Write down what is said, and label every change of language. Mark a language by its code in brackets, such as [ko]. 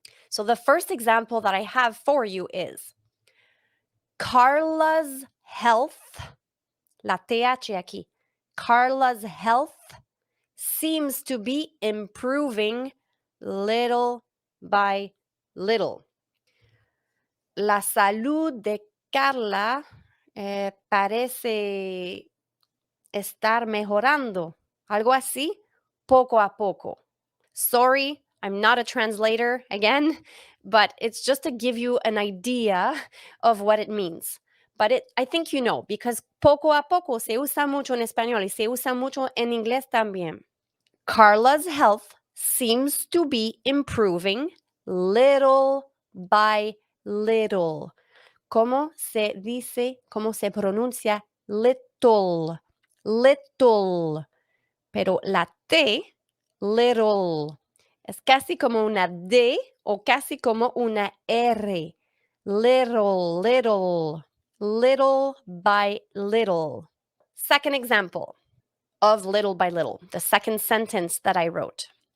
[en] So the first example that I have for you is Carla's health, [es] la TH aquí, [en] Carla's health seems to be improving little by little. [es] La salud de Carla parece estar mejorando, algo así, poco a poco. [en] Sorry, I'm not a translator again, but it's just to give you an idea of what it means. But I think you know, because [es] poco a poco se usa mucho en español y se usa mucho en inglés también. [en] Carla's health seems to be improving little by little. [es] ¿Cómo se dice, cómo se pronuncia little? Little. Pero la T, little, es casi como una D o casi como una R. [en] Little, little, little by little. Second example of little by little, the second sentence that I wrote.